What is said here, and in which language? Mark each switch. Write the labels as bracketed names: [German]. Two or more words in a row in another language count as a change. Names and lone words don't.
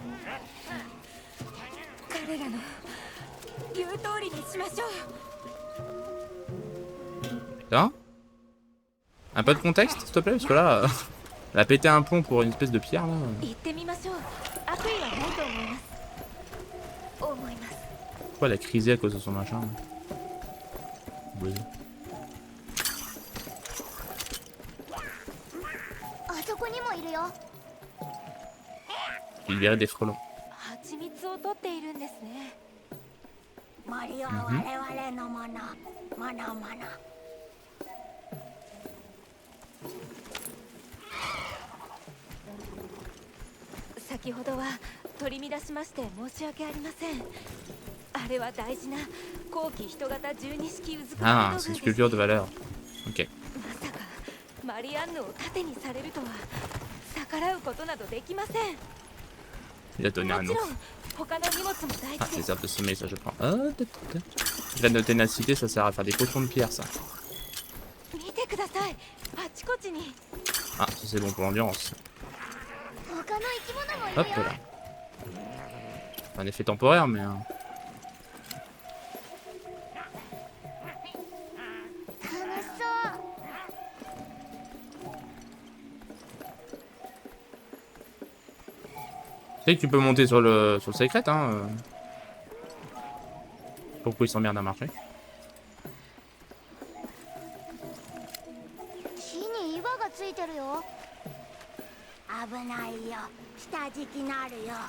[Japanese] 彼らの言う通りにしましょう。 [French] Hein? Un peu de contexte, s'il te plaît, parce que là, elle a pété un pont pour une espèce de pierre là. [Japanese] 行ってみましょう。悪意はないと思います。思います。 [French] Pourquoi elle a crisé à cause de son machin là? Oui. [Japanese] あそこにもいるよ。 [French] Il libérait des frelons. [Japanese] 蜂蜜を取っているんですね。森は我々のもの、ものもの。先ほどは取り乱しまして申し訳ありません。あれは大事な後期人型12式うずくま [French] Ah, [Japanese] り [French] c'est [Japanese] 道 [French] une [Japanese] 具です。 [French] sculpture de valeur. Ok. [Japanese] まさかマリアンヌを盾にされるとは逆らうことなどできません。 [French] Il a donné un [Japanese] もち [French] nom. [Japanese] ろん他の荷物も大 [French] Ah, [Japanese] 事で [French] les [Japanese] す。 [French] herbes de sommeil, ça je prends. Graine de ténacité, ça sert à faire des potions de pierre, ça. [Japanese] 見てください。あちこちに [French] Ah, ça c'est bon pour l'ambiance. [Japanese] 他の生き物もい [French] Hop [Japanese] るよ。 [French] là. Un effet temporaire, mais. [Japanese] 楽しそう。 [French] Tu sais que tu peux monter sur le secret, hein. Pourquoi ils s'emmerdent à marcher? [Japanese] 木に岩がついてるよ。危ないよ。下敷きなるよ。